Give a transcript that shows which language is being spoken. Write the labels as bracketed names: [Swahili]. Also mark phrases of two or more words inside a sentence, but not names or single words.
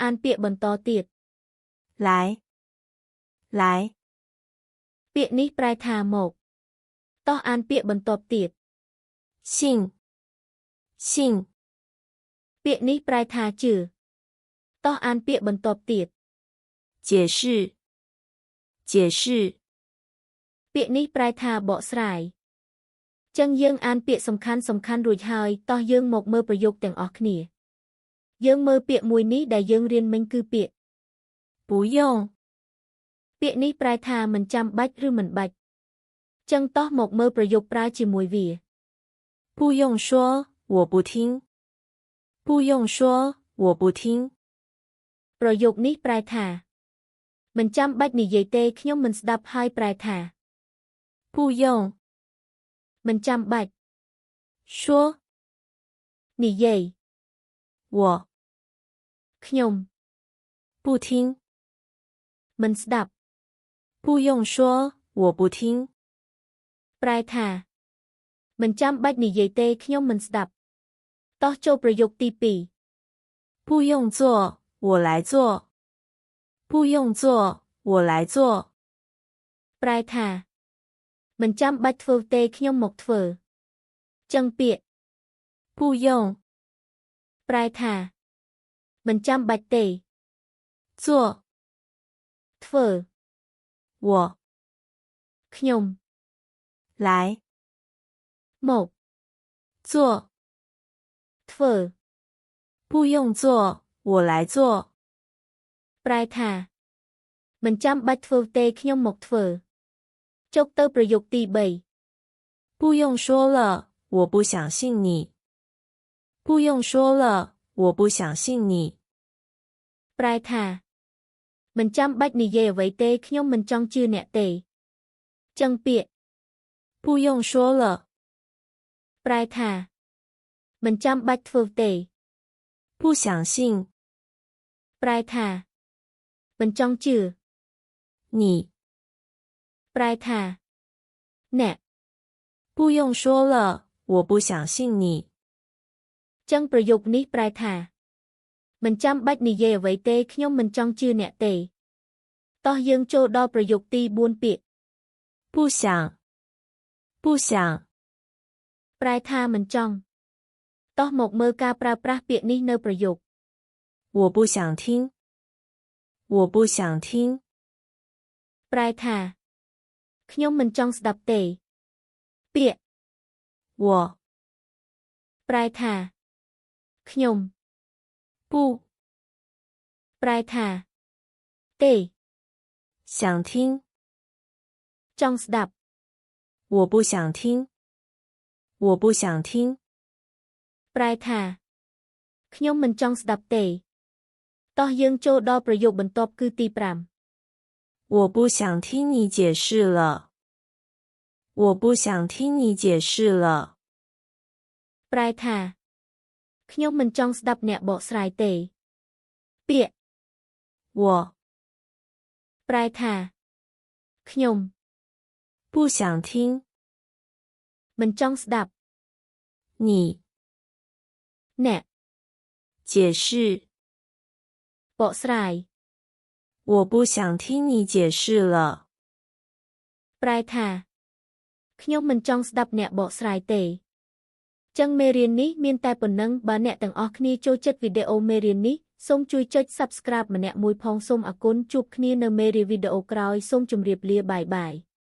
[Khmer] អានពាក្យបន្តទៀត [Chinese] 来来 [Khmer] ពាក្យនេះប្រែថាមកតោះអានពាក្យបន្ទាប់ទៀត [Chinese] 信信 [Khmer] ពាក្យនេះប្រែថាជឿតោះអានពាក្យបន្ទាប់ទៀត [Chinese] 解释解释 [Khmer] ពាក្យនេះប្រែថាបកស្រាយ ចឹងយើងអានពាក្យសំខាន់រួចហើយតោះយើងមកមើលប្រយោគទាំងអស់គ្នាយើងមើលពាក្យមួយនេះដែលយើងរៀនមិញគឺពាក្យ 不用ពាក្យនេះប្រែថាមិនចាំបាច់ឬមិនបាច់ចឹងតោះមកមើលប្រយោគប្រើជាមួយវា不 [Chinese] 用说我不听不用说我不听 [Khmer] ប្រយោគនេះប្រែថា មិនចាំបាច់និយាយទេខ្ញុំមិនស្ដាប់ហើយប្រែថា不用មិនចាំបាច់说និយាយ我ខ្ញុំ不听មិនស្ដាប់ [Chinese] 不用说我不听 [Khmer] ប្រែថាមិនចាំបាច់និយាយទេខ្ញុំមិនស្ដាប់តោះចូលប្រយោគទី [Chinese] 2 不用做我来做不用做我来做 [Khmer] ប្រែថាមិនចាំបាច់ធ្វើទេ ខ្ញុំមកធ្វើចឹងពាក្យ不用ប្រែថាមិនចាំបាច់ទេ做 [Chinese] ធ្វើ我ខ្ញុំ来មក做ធ្វើ不用做我来做 [Khmer] ប្រែថាមិនចាំបាច់ធ្វើទេខ្ញុំមកធ្វើចុកទៅប្រយោគទី [Chinese] 3不用说了我不相信你不用说了我不相信你 [Khmer] ប្រែថាមិនចាំបាច់និយាយអ្វីទេខ្ញុំមិនចង់ជឿអ្នកទេ ចឹងពាក្យ [Chinese] 不用说了 [Khmer] ប្រែថាមិនចាំបាច់ធ្វើទេ [Chinese] 不相信 [Khmer] ប្រែថាមិនចង់ជឿ你ប្រែថាអ្នក [Chinese] 不用说了我不相信你 [Khmer] ចឹងប្រយោគនេះប្រែថាមិនចាំបាច់និ យាយអ្វីទេខ្ញុំមិនចង់ជឿអ្នកទេតោះយើងចូលដល់ប្រយោគទី4ពាក្យ不想不想ប្រែថាមិនចង់តោះមកមើលការប្រើប្រាស់ពាក្យនេះនៅប្រយោគ [Chinese] 我不想听我不想听 [Khmer] ប្រែថាខ្ញុំមិនចង់ស្ដាប់ទេពាក្យ我ប្រែថាខ្ញុំ不ប្រែថាទេ [Chinese] 想听 [Khmer] ចង់ស្ដាប់ [Chinese] 我不想听我不想听 [Khmer] ប្រែថាខ្ញុំ មិនចង់ស្ដាប់ទេតោះយើងចូលដល់ប្រយោគបន្ទាប់គឺទី5 [Chinese] 我不想听你解释了我不想听你解释了 [Khmer] ប្រែថាខ្ញុំមិនចង់ស្ដាប់អ្នកបកស្រាយទេពាក្យ我ប្រែ ថាខ្ញុំ [Chinese] 不想听 [Khmer] មិនចង់ស្ដាប់你អ្នក解释បកស្រា យ [Chinese] 我不想听你解释了 [Khmer] ប្រែថាខ្ញុំមិនចង់ស្ដាប់អ្នកបកស្រាយទេចឹងមេរៀននេះមានតែប៉ុណ្ណឹងបើអ្នកទាំងអស់គ្នាចូលចិត្តវីដេអូមេរៀននេះសូមជួយចុច Subscribe ម្នាក់មួយផងសូមអរគុណជួបគ្នានៅមេរៀនវីដេអូក្រោយសូមជម្រាបលាបាយ